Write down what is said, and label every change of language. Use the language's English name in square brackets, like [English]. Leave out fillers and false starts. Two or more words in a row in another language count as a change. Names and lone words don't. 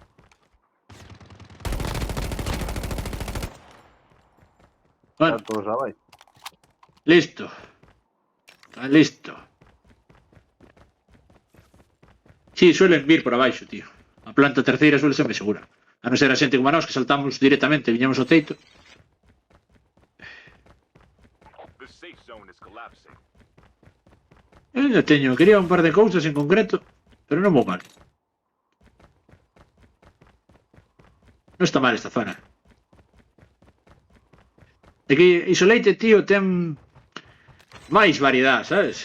[Galician] Bueno, Todos abaixo. listo. Listo. Sí, suelen vir por abaixo, tío. A planta terceira suele ser moi segura. A non ser a xente como a nós que saltamos directamente e viñamos ao teito. [English] The safe zone is collapsing. [Galician] Eu teño, quería un par de cousas en concreto, pero non vou mal. Non está mal esta zona. É que Isolate, tío, ten máis variedade, sabes?